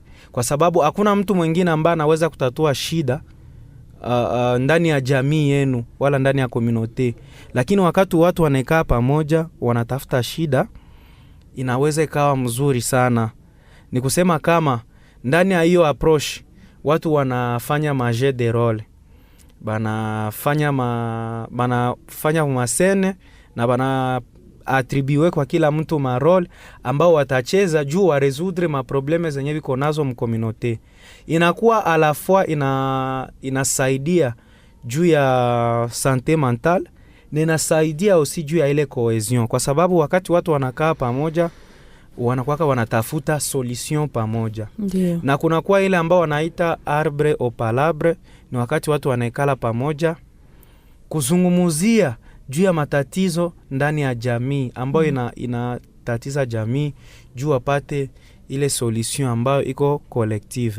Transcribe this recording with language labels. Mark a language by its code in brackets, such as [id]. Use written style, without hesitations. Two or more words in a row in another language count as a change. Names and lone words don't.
[sw] Kwa sababu hakuna mtu mwingine ambaye anaweza kutatua shida ndani ya jamii yenu wala ndani ya community. Lakini wakati watu wanakaa pamoja wanatafuta shida, inaweza ikawa mzuri sana. Ni kusema kama ndani ya hiyo approach watu wanafanya [fr] jeu de role, [sw] banafanya masene na bana attribue kwa kila mtu ma role ambao watacheza juu wa résoudre ma probleme zenye viko nazo mcommunauté. Inakuwa [fr] à la fois [sw] inasaidia juu ya [fr] santé mentale, [sw] na inasaidia aussi juu ya ile cohesion, kwa sababu wakati watu wanakaa pamoja wanatafuta solution pamoja. Ndiyo. Na kuna kwa ile ambao wanaita [fr] arbre au palabre, [sw] ni wakati watu wanaikala pamoja kuzungumuzia juu ya matatizo ndani ya jamii ambayo inatatiza jamii, juu wapate ile solution ambayo iko collective.